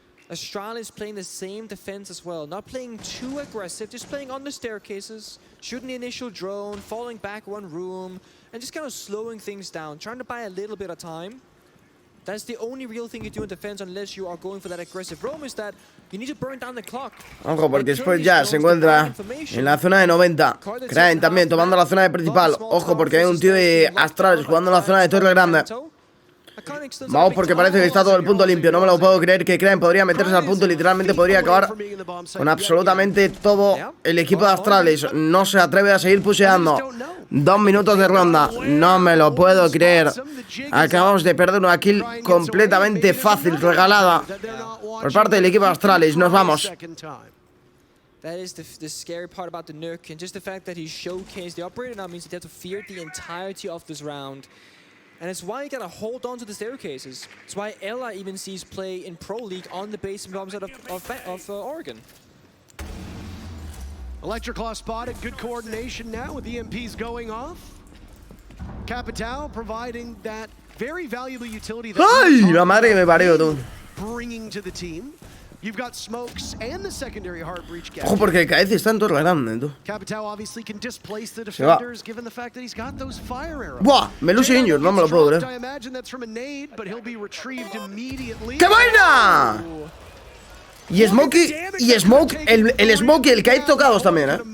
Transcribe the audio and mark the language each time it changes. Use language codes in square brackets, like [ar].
[en] Astralis playing the same defense as well, not playing too aggressive, just playing on the staircases, shooting the initial drone, falling back one room, and just kind of slowing things down, trying to buy a little bit of time. That's the only real thing you do in defense unless you are going for that aggressive roam, is that you need to burn down the clock. [es] Ojo, porque después ya se encuentra en la zona de 90. Crane también tomando la zona de principal. Ojo, porque hay un tío de Astralis jugando en la zona de torre grande. Vamos, porque parece que está todo el punto limpio. No me lo puedo creer que Crane podría meterse al punto y literalmente podría acabar con absolutamente todo el equipo de Astralis. No se atreve a seguir pusheando. 2 minutos de ronda. No me lo puedo creer. Acabamos de perder una kill completamente fácil, regalada por parte del equipo de Astralis. Nos vamos. [en] That is the scary part about the Nuke, and just the fact that he showcased the operator now means that they have to fear the entirety of this round. And it's why you gotta hold on to the staircases. It's why Ella even sees play in Pro League on the basement bombs out of Oregon. Electroclaw spotted, good coordination now with EMPs going off. Capital providing that very valuable utility that [es] ¡ay! La madre que me parió, tú. [en] Bringing to the team. You've got smokes and the secondary hard breach gap. [es] Ojo, porque el KF está en torre grande, tú. [en] Capital obviously can displace the defenders given the fact that he's got those fire arrows. [es] Buah, me luce injured, no me lo puedo creer. [en] I imagine that's from a nade, but he'll be retrieved immediately. [es] ¡Qué buena! Y Smokey, el Smokey, el KF tocados también,